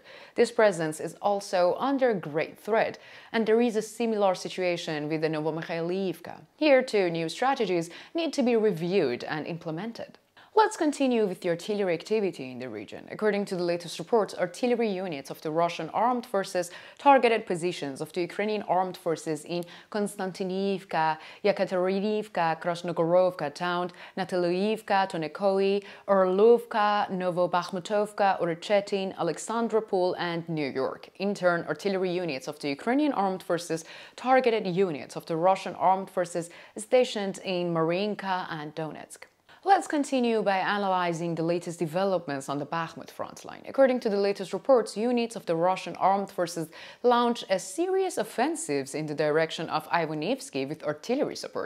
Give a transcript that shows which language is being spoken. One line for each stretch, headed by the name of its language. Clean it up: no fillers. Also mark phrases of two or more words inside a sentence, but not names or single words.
English: This presence is also under great threat, and there is a similar situation with the Novomikhailivka. Here too, new strategies need to be reviewed and implemented. Let's continue with the artillery activity in the region. According to the latest reports, artillery units of the Russian armed forces targeted positions of the Ukrainian armed forces in Konstantinivka, Yekaterinoivka, Krasnogorovka town, Nataliivka, Tonekoy, Orlovka, Novobakhmutovka, Orechetin, Alexandropol, and New York. In turn, artillery units of the Ukrainian armed forces targeted units of the Russian armed forces stationed in Marinka and Donetsk. Let's continue by analyzing the latest developments on the Bakhmut front line. According to the latest reports, units of the Russian armed forces launched a serious offensives in the direction of Ivonivsky with artillery support.